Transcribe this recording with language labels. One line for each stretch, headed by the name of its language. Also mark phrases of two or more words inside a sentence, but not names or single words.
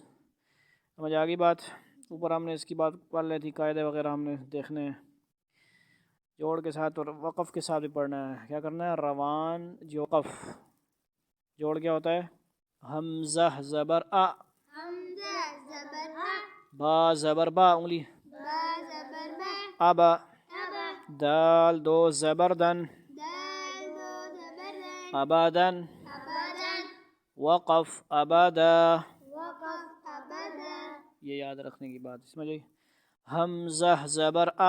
Urdu: سمجھ آ گئی بات؟ اوپر ہم نے اس کی بات پڑھ لی تھی، قاعدے وغیرہ ہم نے دیکھنے ہیں. جوڑ کے ساتھ اور وقف کے ساتھ بھی پڑھنا ہے. کیا کرنا ہے؟ روان جوقف. جوڑ کیا ہوتا ہے؟ حمزہ زبر آ، حمزہ زبر آ، با زبر با، انگلی با زبر با، ابا، ابا، دال 2 زبر دن، دال 2 زبر دال، ابادن، ابدان، وقف ابدا. وقف ابدا. یہ یاد رکھنے کی بات. سمجھ گئی؟ حمزہ زبر آ،